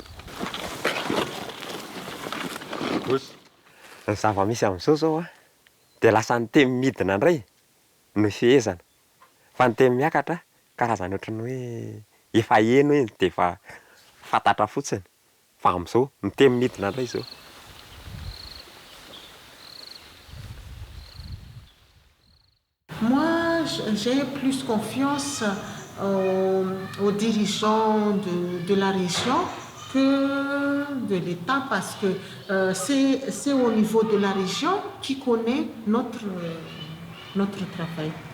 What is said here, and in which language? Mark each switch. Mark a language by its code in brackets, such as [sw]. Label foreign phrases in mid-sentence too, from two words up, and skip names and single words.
[mg] Zava-misy amin'izao zao dia lasa ny teny midina indray no fehezana fa ny teny miakatra karazany ohatran'ny hoe efa eno iny dia efa fantatra fotsiny fa amin'izao ny teny midina indray izao. [fr] Moi, j'ai plus confiance aux dirigeants de la région que de l'État parce que c'est au niveau de la région qui connaît notre travail.